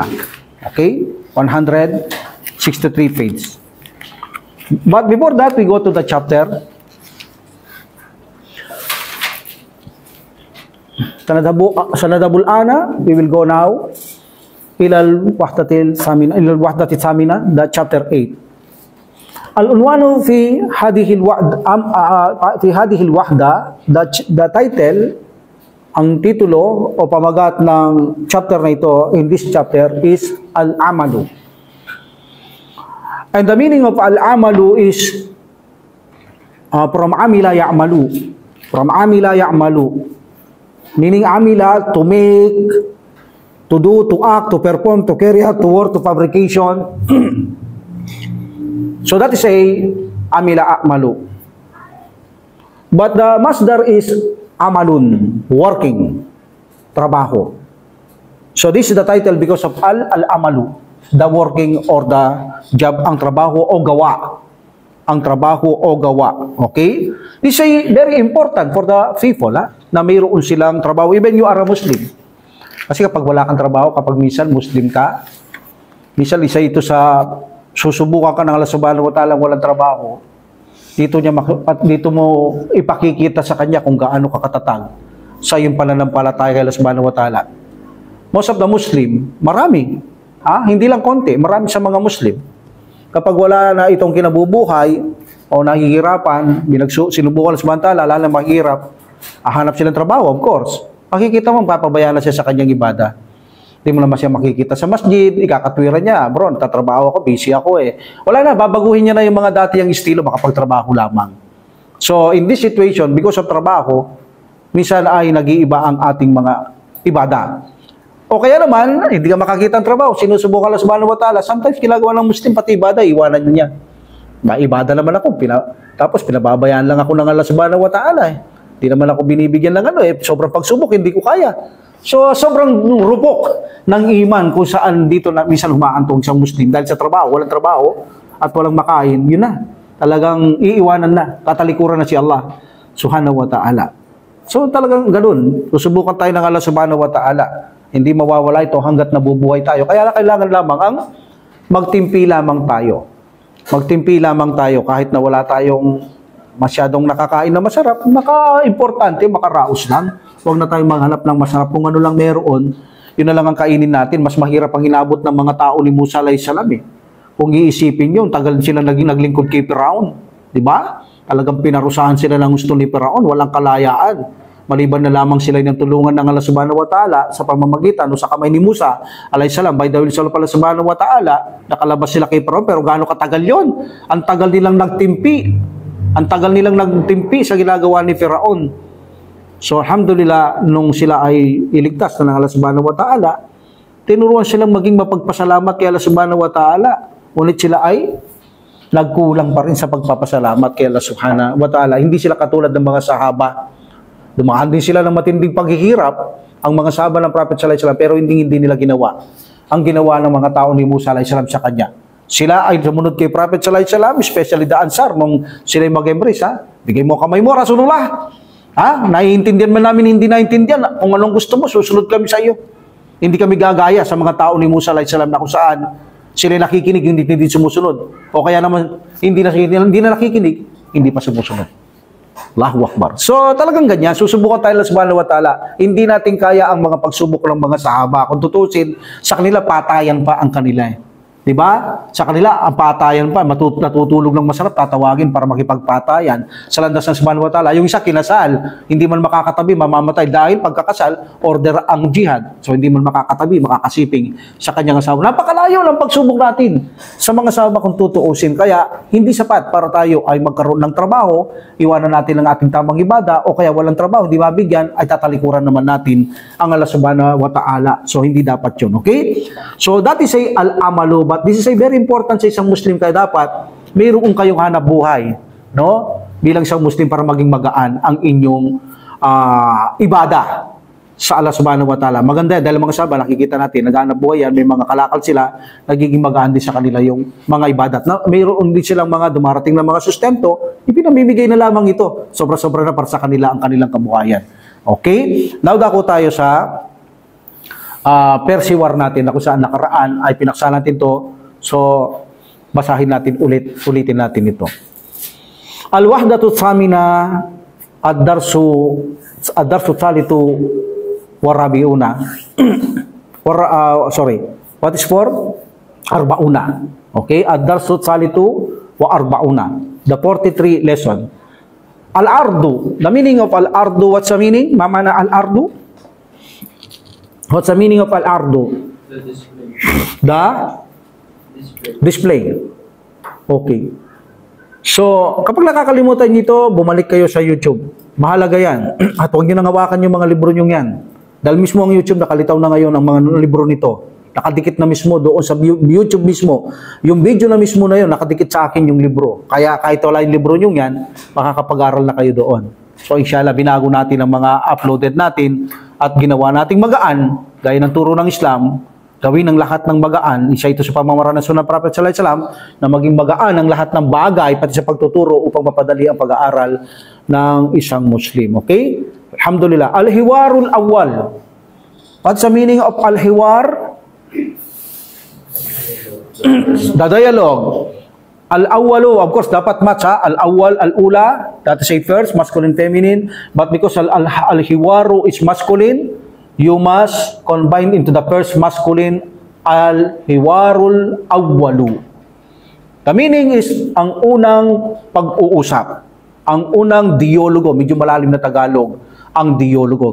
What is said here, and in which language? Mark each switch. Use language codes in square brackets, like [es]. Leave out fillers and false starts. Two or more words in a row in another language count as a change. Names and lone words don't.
[en] Okay? 163 page. But before that, we go to the chapter. [ar] سنذهب الآن, [en] we will go now [ar] إلى الوحدة الثامنة, [en] the chapter 8. [ar] العنوان في هذه الوحدة, [en] the title, [tl] ang titulo o pamagat ng chapter na ito, [en] in this chapter, is al-amalu. And the meaning of al-amalu is from [ar] عمل يعمل. [en] From [ar] عمل يعمل. [en] Meaning amila, to make, to do, to act, to perform, to carry out, to work, to fabrication. So that is a [ar] عمل أعمل. [en] But the masdar is amalun, working, trabaho. So this is the title because of al-amalu, the working or the job, [tl] ang trabaho o gawa. Ang trabaho o gawa. [en] Okay? This is very important for the people, [tl] na mayroon silang trabaho. [en] Even you are a Muslim. [tl] Kasi kapag wala kang trabaho, kapag minsan Muslim ka, minsan isa ito sa susubukan ka ng Allah [ar] سبحانه وتعالى [tl] walang trabaho, dito mo ipakikita sa kanya kung gaano ka katatag sa iyong pananampalataya kay Allah [ar] سبحانه وتعالى. [en] Most of the Muslim, [tl] marami, hindi lang konti, marami sa mga Muslim, kapag wala na itong kinabubuhay o nahihirapan, sinubukan Allah [ar] سبحانه وتعالى, [tl] lalo na mahirap, hanap silang trabaho, [en] of course. [tl] Makikita mo, papabayaan na siya sa kanyang ibada. Hindi mo naman siya makikita sa masjid, ikakatwiran niya, bro, natatrabaho ako, busy ako eh. Wala na, babaguhin niya na yung mga dati yung estilo, makapagtrabaho lamang. [en] So, in this situation, because of [tl] trabaho, minsan ay nag-iiba ang ating mga ibada. O kaya naman, hindi ka makakita ng trabaho, sinusubukan Allah [ar] سبحانه وتعالى, [tl] sometimes ginagawa ng Muslim, pati ibada, iwanan niya. Maibada naman ako, tapos pinababayaan lang ako ng Allah [ar] سبحانه وتعالى [tl] eh. Hindi naman ako binibigyan ng sobrang pagsubok, hindi ko kaya. So, sobrang rupok ng iman kung saan dito na minsan humaantong isang Muslim dahil sa trabaho, walang trabaho at walang makain, yun na. Talagang iiwanan na, tatalikuran na si Allah [ar] سبحانه وتعالى. [tl] So, talagang ganun. Susubukan tayo ng Allah [ar] سبحانه وتعالى. [tl] Hindi mawawala ito hanggat nabubuhay tayo. Kaya kailangan lamang ang magtimpi lamang tayo. Magtimpi lamang tayo kahit na wala tayong masyadong nakakain na masarap, importante, makaraos lang. Huwag na tayong maghanap ng masarap. Kung ano lang meron, yun na lang ang kainin natin. Mas mahirap ang inabot ng mga tao ni Musa [ar] عليه السلام [tl] eh. Kung iisipin nyo, tagal sila naglingkod kay Firaun. Diba? Talagang pinarusahan sila ng gusto ni Firaun. Walang kalayaan. Maliban na lamang sila ng tulungan ng Allah [ar] سبحانه وتعالى [tl] sa pamamagitan o sa kamay ni Musa [ar] عليه السلام. [en] By the will of Allah [ar] سبحانه وتعالى, [tl] nakalabas sila kay Firaun. Pero gaano katagal yon? Ang tagal nilang nagtimpi. Ang tagal nilang nagtimpi sa ginagawa ni Firaun. So, alhamdulillah, nung sila ay iligtas na ng Allah [ar] سبحانه وتعالى, [tl] tinuruan silang maging mapagpasalamat kay Allah [ar] سبحانه وتعالى. [tl] Ngunit sila ay nagkulang pa rin sa pagpapasalamat kay Allah [ar] سبحانه وتعالى. [tl] Hindi sila katulad ng mga sahaba. Dumaan din sila ng matinding paghihirap, ang mga sahaba ng Prophet [ar] صلى الله عليه وسلم, [tl] pero hindi nila ginawa ang ginawa ng mga tao ni Musa [ar] عليه السلام [tl] sa kanya. Sila ay sumunod kay Prophet [ar] صلى الله عليه وسلم, [en] especially the Ansar, [tl] nung sila mag-embrace, bigay mo kamay mo, Rasulullah. Naiintindihan man namin, hindi naiintindihan. Kung anong gusto mo, susunod kami sa iyo. Hindi kami gagaya sa mga tao ni Musa [ar] عليه السلام [tl] na kung saan Sila nakikinig, hindi sumusunod. O kaya naman, hindi na nakikinig, hindi pa sumusunod. [ar] الله أكبر. [tl] So, talagang ganyan. Susubukan tayo lang [ar] سبحانه وتعالى. [tl] Hindi natin kaya ang mga pagsubok ng mga sahaba. Kung tutusin, sa kanila, patayan pa ang kanila. Diba? Sa kanila, ang patayan pa, natutulog ng masarap, tatawagin para makipagpatayan. Sa landas ng [ar] سبحانه وتعالى, [tl] yung isa kinasal, hindi man makakatabi, mamamatay dahil pagkakasal, order ang jihad. So, hindi man makakatabi, makakasiping sa kanyang asawa. Napakalayo ng pagsubok natin sa mga asawa kung tutuusin. Kaya, hindi sapat para tayo ay magkaroon ng trabaho, iwanan natin ang ating tamang ibada, o kaya walang trabaho, hindi mabigyan, ay tatalikuran naman natin ang Allah [ar] سبحانه وتعالى. [tl] So, hindi dapat yun. [en] Okay? So, that is al-amalu, but this is a very important [tl] sa isang Muslim, kaya dapat mayroon kayong hanap buhay, no? Bilang isang Muslim para maging magaan ang inyong ibada sa Allah [ar] سبحانه وتعالى. [tl] Maganda yan, dahil mga sahabat, nakikita natin, naghanap buhay yan, may mga kalakal sila, nagiging magaan din sa kanila yung mga ibadat. Na, mayroon din silang mga dumarating na mga sustento, ipinamimigay na lamang ito. Sobra-sobra na para sa kanila ang kanilang kabuhayan. Okay? Now, dako tayo sa Percy War natin na kung saan nakaraan ay pinaksa natin to. So, basahin natin ulitin natin ito. [ar] الوحدة الثامنة الدرس الثالث والأربعون. [en] What is for? [ar] Arbauna. Okay? الدرس الثالث والأربعون. [en] The 43 lesson. Al-ardu. The meaning of al-ardu, what's the meaning? [ar] ما معنى العرض? [en] What's the meaning of al-ardu? The display. The display. Okay. So, [tl] kapag nakakalimutan nito, bumalik kayo sa YouTube. Mahalaga yan. At huwag nyo nang hawakan yung mga libro nyo yan. Dahil mismo ang YouTube, nakalitaw na ngayon ang mga libro nito. Nakadikit na mismo doon sa YouTube mismo. Yung video na mismo na yun, nakadikit sa akin yung libro. Kaya kahit wala yung libro nyo yan, makakapag-aral na kayo doon. So, inshallah, binago natin ang mga uploaded natin at ginawa nating magaan, gaya ng turo ng Islam, gawin ang lahat ng magaan, isa ito sa pamamaraan ng Sunnah Prophet [ar] صلى الله عليه وسلم, [tl] na maging magaan ang lahat ng bagay, pati sa pagtuturo upang mapadali ang pag-aaral ng isang Muslim. [ar] Okay? Alhamdulillah. الحوار الأول. [en] What's the meaning of al-hiwar? The dialogue. Al-awwalu, of course, [tl] dapat match ha. [ar] الأول، الأولى, [en] that is a first, masculine, feminine. But because al-hiwaru is masculine, you must combine into the first masculine, [ar] الحوار الأول. [en] The meaning is, [tl] ang unang pag-uusap, ang unang dialogo, medyo malalim na Tagalog, ang dialogo.